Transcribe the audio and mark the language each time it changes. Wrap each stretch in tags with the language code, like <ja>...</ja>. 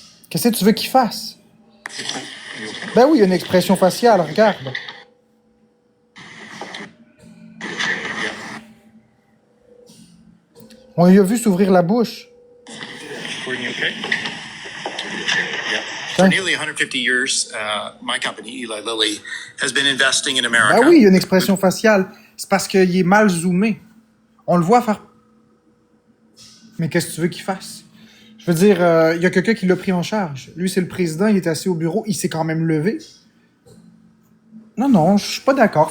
<fr>Qu'est-ce que tu veux qu'il fasse? Ben oui, il y a une expression faciale, regarde. On lui a vu s'ouvrir la bouche.</fr> <en>Courtney, okay?</en> <fr>Hein?</fr> <en>For nearly 150 years, my company, Eli Lilly, has been investing in America.</en> <fr>Ben oui, il y a une expression faciale. C'est parce qu'il est mal zoomé. On le voit faire... Mais qu'est-ce que tu veux qu'il fasse? Je veux dire, il y a quelqu'un qui l'a pris en charge. Lui, c'est le président, il est assis au bureau, il s'est quand même levé. Non, je suis pas d'accord.</fr>